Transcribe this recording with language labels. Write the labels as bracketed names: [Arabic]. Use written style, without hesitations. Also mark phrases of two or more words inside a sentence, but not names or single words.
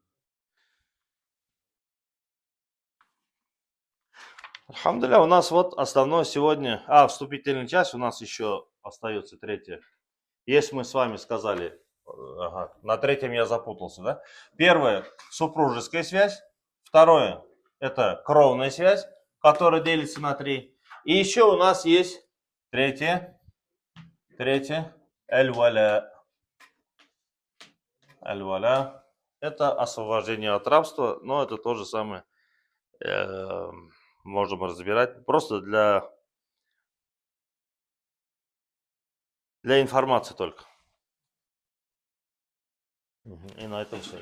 [Russian] Алхамдулилля, у нас вот основное сегодня, вступительная часть, у нас еще остается 3. Если мы с вами сказали, ага, на 3 я запутался, да? Первое, супружеская связь. Второе, это кровная связь, которая делится на 3. И еще у нас есть 3, аль-валя. Аль-валя. Это освобождение от рабства, но это то же самое. Можем разбирать. Просто для информации только. И на этом все.